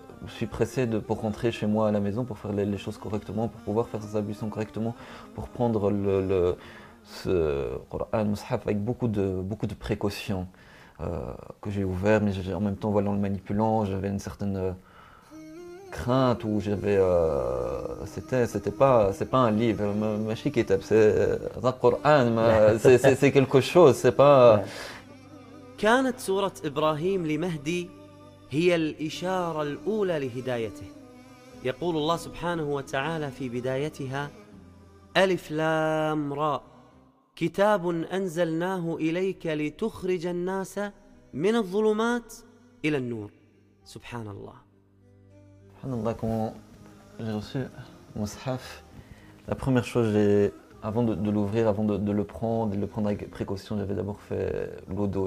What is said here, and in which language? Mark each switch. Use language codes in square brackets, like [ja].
[fr] Je suis pressé pour rentrer chez moi à la maison, pour faire les choses correctement, pour pouvoir faire ses ablutions correctement, pour prendre ce Coran, Mus'haf, avec beaucoup de précautions que j'ai ouvert, mais en même temps, en le manipulant, j'avais une certaine... crainte où j'avais c'est pas un livre, ma chikitab, c'est un Coran, c'est quelque chose, c'est pas. [ar] كانت سورة إبراهيم لمهدي هي الإشارة الأولى لهدايته. يقول الله سبحانه وتعالى في بدايتها ألف لام راء كتاب أنزلناه إليك لتخرج الناس من الظلمات إلى النور. سبحان الله. [fr] Subhanallah, quand j'ai reçu Mus'haf, la première chose, avant de le prendre avec précaution, j'avais d'abord fait l'eau d'eau.